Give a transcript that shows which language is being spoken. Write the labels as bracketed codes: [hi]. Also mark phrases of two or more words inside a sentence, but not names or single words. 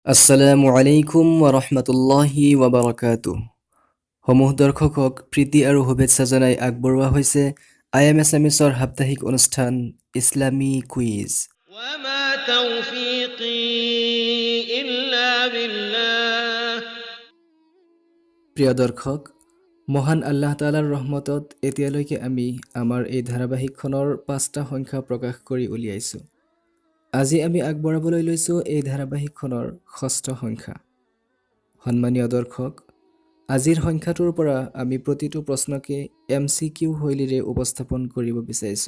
[ar] السلام عليكم ورحمة الله وبركاته. [as] সমূহ দৰ্শকক প্ৰীতি আৰু শুভেচ্ছা জনাই আগবঢ়োৱা হৈছে IMSMSৰ সাপ্তাহিক অনুষ্ঠান ইছলামী কুইজ। [ar] وما توفيقي إلا بالله [as] প্ৰিয় দৰ্শক, মহান আল্লাহ তাআলাৰ ৰহমতত এতিয়ালৈকে আমি আমাৰ এই ধাৰাবাহিকখনৰ 5টা সংখ্যা প্ৰকাশ কৰি উলিয়াইছোঁ। আজি আমি আগবঢ়াবলৈ লৈছোঁ এই ধাৰাবাহিকখনৰ 6ষ্ঠ সংখ্যা। সন্মানীয় দৰ্শক, আজিৰ সংখ্যাটোৰ পৰা আমি প্ৰতিটো প্ৰশ্নকে MCQ শৈলীৰে উপস্থাপন কৰিব বিচাৰিছোঁ।